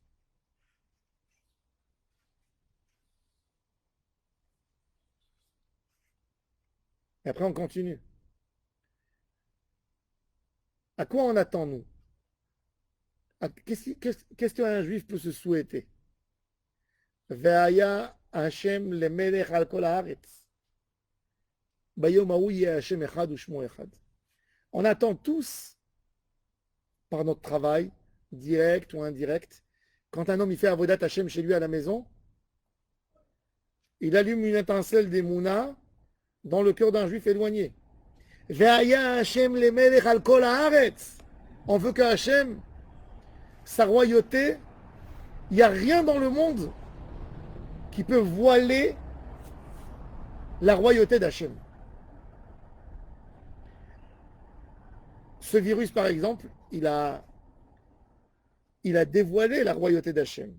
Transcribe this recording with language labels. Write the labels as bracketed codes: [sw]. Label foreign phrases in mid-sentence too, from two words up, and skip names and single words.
[fr] Et après, on continue. À quoi on attend, nous? Qu'est-ce qu'un juif peut se souhaiter? [he] והיה השם למלך על כל הארץ. ביום ההוא יהיה השם אחד ושמו אחד. [fr] On attend tous, par notre travail, direct ou indirect, quand un homme il fait [he] עבודת השם [fr] chez lui à la maison, il allume une étincelle d'Emouna dans le cœur d'un juif éloigné. [he] והיה השם למלך על כל הארץ. [fr] On veut que Hashem, sa royauté, il n'y a rien dans le monde qui peut voiler la royauté d'Hachem. Ce virus, par exemple, il a dévoilé la royauté d'Hachem.